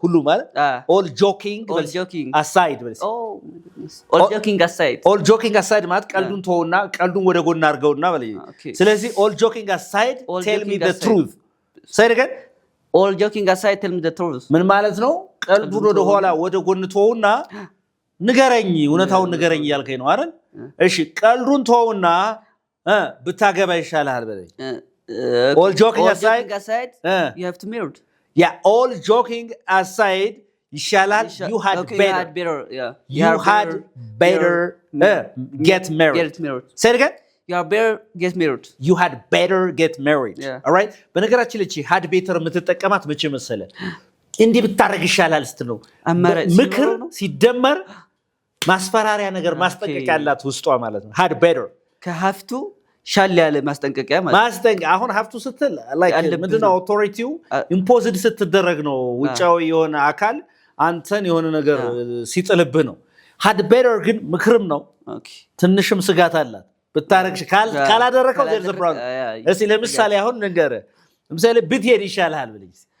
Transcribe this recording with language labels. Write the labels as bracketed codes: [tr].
[am] ሁሉ ማለት ኦል ጆኪንግ አሳይድ ማለት ኦል ጆኪንግ አሳይድ ማለት ቀልዱን ተወውና ቀልዱን ወደ ጎን አድርገውና በለኝ። ስለዚህ [en] ኦል ጆኪንግ አሳይድ ቴል ሚ ዘ ትሩዝ። [am] ሳይድ ገን [en] ኦል ጆኪንግ አሳይድ ቴል ሚ ዘ ትሩዝ [am] ምን ማለት ነው? ቀልዱን ወደ ኋላ ወደ ጎን ተወውና ንገረኝ፣ እውነታውን ንገረኝ እያልከኝ ነው አይደል? እሺ ቀልዱን ተወውና ብታገባ ይሻልሃል በለኝ። [en] all joking aside you have to marry. Yeah, all joking aside [am] ይሻላል. [en] You had better get married. Say it again. You had better get married. You had better get married. Yeah. All right? [am] በነገራችን ላይ had better የምትጠቀማት መቼ መሰለ? እንዲህ ብታረግ ይሻላል ስትል ነው። ምክር ሲደመር ማስፈራሪያ ነገር ማስጠንቀቂያ ያላት ውስጧ ማለት ነው። had better ከሀፍቱ ሻል ያለ ማስጠንቀቂያ ማለት ማስጠንቀቂያ። አሁን ሀፍቱ ስትል like ምንድነው አውቶሪቲው ኢምፖዝድ ስትደረግ ነው። ውጫዊ የሆነ አካል አንተን የሆነ ነገር ሲጥልብህ ነው። had better ግን ምክርም ነው። ትንሽም ስጋት አላት። ብታረግሽ ካላደረከው [en] there's a problem። [am] እስኪ ለምሳሌ አሁን ንገረህ፣ ለምሳሌ ብትሄድ ይሻልሃል ብለኝ።